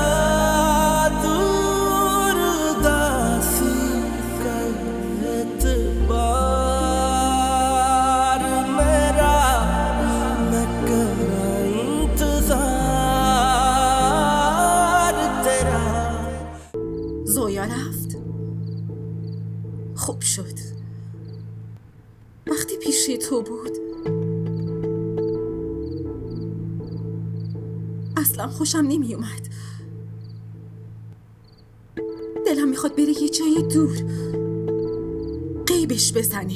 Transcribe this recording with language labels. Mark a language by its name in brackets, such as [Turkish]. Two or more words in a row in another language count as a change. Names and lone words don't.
[Punjabi] ਦੂਰ ਦਾਸੀ ਕਰ ਇਤਬਾਰ ਮੇਰਾ ਮੈਂ ਕਰਾਂ ਇੰਤਜ਼ਾਰ ਤੇਰਾ [Persian] زویا رفت. خوب شد. وقتی پیش تو بود اصلا خوشم نمی اومد. دلم میخواد بره یه جای دور غیبش بزنه.